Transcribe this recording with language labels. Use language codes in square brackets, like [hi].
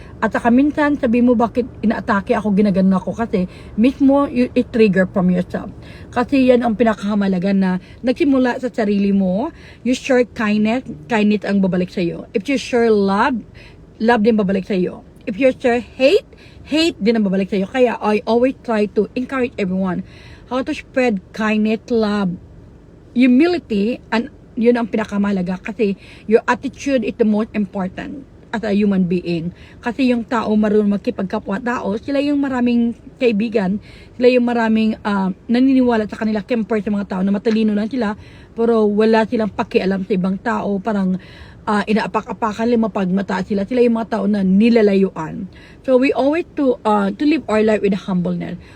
[tl] At saka minsan, sabi mo bakit inaatake ako, ginaganon ako, kasi mismo [en] it trigger from yourself. [tl] Kasi yan ang pinakamalaga na nagsimula sa sarili mo. [en] You share kindness, kindness [tl] ang babalik sa iyo. [en] If you share love, love [tl] din babalik sa iyo. [en] If you share hate, hate [tl] din ang babalik sa iyo. [en] Kaya I always try to encourage everyone how to spread kindness, love, humility, and [tl] yun ang pinakamahalaga kasi [en] your attitude is the most important as a human being. [tl] Kasi yung tao marunong magkipagkapwa-tao, sila yung maraming kaibigan, sila yung maraming naniniwala sa kanila compared sa mga tao na matalino lang sila, pero wala silang pakialam sa ibang tao, parang inaapak-apakan lima pag mataas sila. Sila yung mga tao na nilalayuan. [en] So we always to live our life with humbleness.